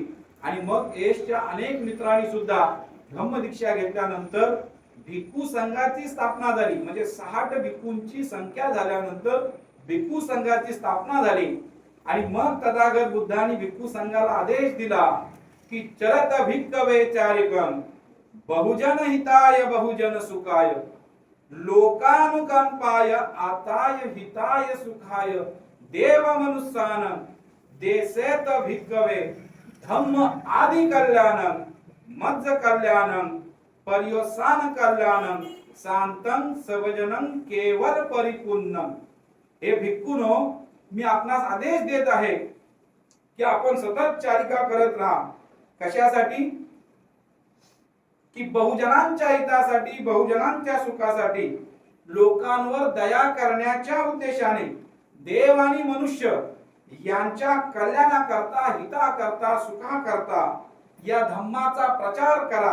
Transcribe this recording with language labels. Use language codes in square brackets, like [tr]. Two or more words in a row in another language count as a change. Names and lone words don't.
[mr] आणि मग यशच्या अनेक मित्रांनी सुद्धा धम्म दीक्षा घेतल्यानंतर भिक्खू संघाची स्थापना झाली. म्हणजे 60 भिक्खूंची संख्या झाल्यानंतर भिक्खू संघाची स्थापना झाली. आणि मग तथागत बुद्धांनी भिक्खू संघाला आदेश दिला की [pi] चरत भिक्खवे चारिकम बहुजन हिताय बहुजन सुखाय लोकानुकंपाय आताय हिताय सुखाय देव मनुष्यानं देसेत भिक्खवे धम्म आदि कल्याणं मज्ज कल्याणं पर्योसान कल्याणं शांतं सर्वजनं केवल परिपूर्णं. [mr] हे भिक्खूनो, मी आपणास आदेश देत आहे की आपण सतत चारिका करत राहा. कशासाठी? की बहुजनांच्या हितासाठी, बहुजनांच्या सुखासाठी, लोकांवर दया करण्याच्या उद्देशाने देव आणि मनुष्य यांच्या कल्याणाकरता, हिताकरता, सुखाकरता या धम्माचा प्रचार करा.